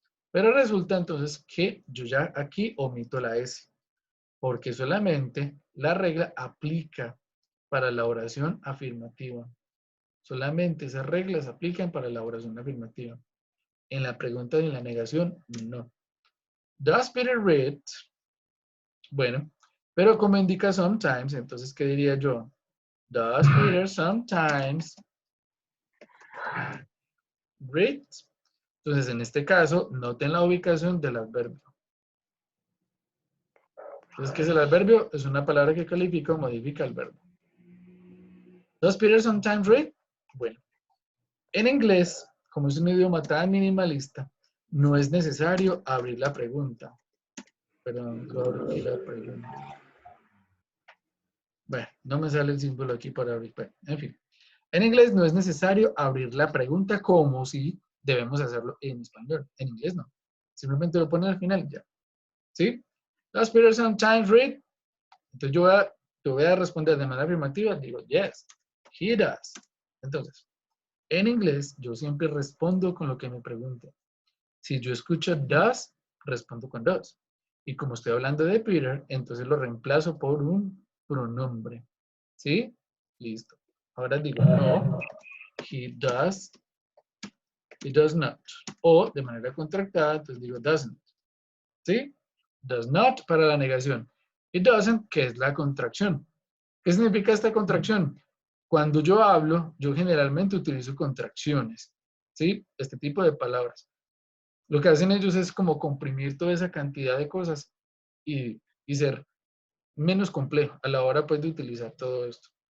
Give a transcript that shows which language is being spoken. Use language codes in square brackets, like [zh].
[es] Pero resulta entonces que yo ya aquí omito la S, porque solamente la regla aplica para la oración afirmativa. Solamente esas reglas aplican para la oración afirmativa. En la pregunta y en la negación, no. [en] Does Peter read? [es] Bueno, pero como indica sometimes, entonces, ¿qué diría yo? [en] Does Peter sometimes read? [es] Entonces, en este caso, noten la ubicación del adverbio. Entonces, ¿qué es el adverbio? Es una palabra que califica o modifica el verbo. [en] Does Peter sometimes read? [es] Bueno, en inglés, como es un idioma tan minimalista, no es necesario abrir la pregunta. Perdón, abrir la pregunta. Bueno, no me sale el símbolo aquí para abrir. Bueno, en fin. En inglés no es necesario abrir la pregunta como si debemos hacerlo en español. En inglés no. Simplemente lo ponen al final y ya. ¿Sí? [en] Does Peter sometimes read? [es] Entonces yo voy a responder de manera afirmativa. Digo, [en] yes, he does. [es] Entonces, en inglés yo siempre respondo con lo que me preguntan. Si yo escucho does, respondo con does. Y como estoy hablando de Peter, entonces lo reemplazo por un pronombre. ¿Sí? Listo. Ahora digo, [en] no, he does not. [es] O de manera contractada, entonces digo doesn't. ¿Sí? [en] Does not [es] para la negación. [en] It doesn't, [es] que es la contracción. ¿Qué significa esta contracción? Cuando yo hablo, yo generalmente utilizo contracciones. ¿Sí? Este tipo de palabras. Lo que hacen ellos es como comprimir toda esa cantidad de cosas y ser menos complejo a la hora pues de utilizar todo esto.